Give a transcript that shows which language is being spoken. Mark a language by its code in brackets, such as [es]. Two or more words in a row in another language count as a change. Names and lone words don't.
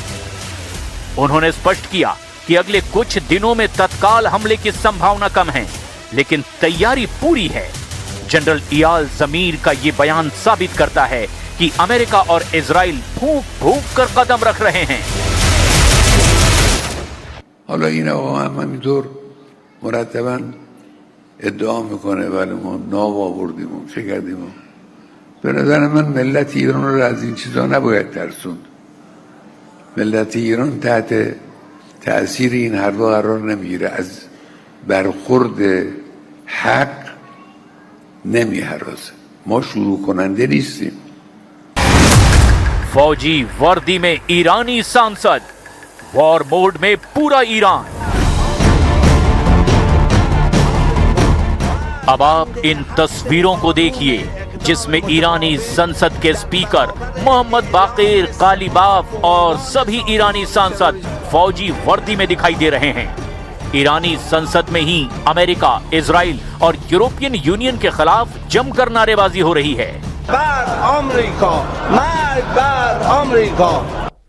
[hi] उन्होंने स्पष्ट किया कि अगले कुछ दिनों में तत्काल हमले की संभावना कम है, लेकिन तैयारी पूरी है। जनरल इयाल जमीर का यह बयान साबित करता है कि अमेरिका और इजराइल फूंक फूंक कर कदम रख रहे हैं। [fa] حالا این آقا هم همینطور مرتباً ادعا میکنه ولی ما ناب آوردیم و چه کردیم. به نظر من ملت ایران رو از این چیزا نباید ترسوند. ملت ایران تحت تأثیر این حرفا قرار نمیگیره، از برخورد حق نمیهراسه. ما شروع کننده نیستیم. [hi] फौजी वर्दी में ईरानी सांसद, [en] war mode [hi] में पूरा ईरान। अब आप इन तस्वीरों को देखिए जिसमें ईरानी संसद के स्पीकर मोहम्मद बाकिर कालीबाफ और सभी ईरानी सांसद फौजी वर्दी में दिखाई दे रहे हैं। ईरानी संसद में ही अमेरिका, इजराइल और यूरोपियन यूनियन के खिलाफ जमकर नारेबाजी हो रही है। [fa] بر آمریکا، مرگ بر آمریکا.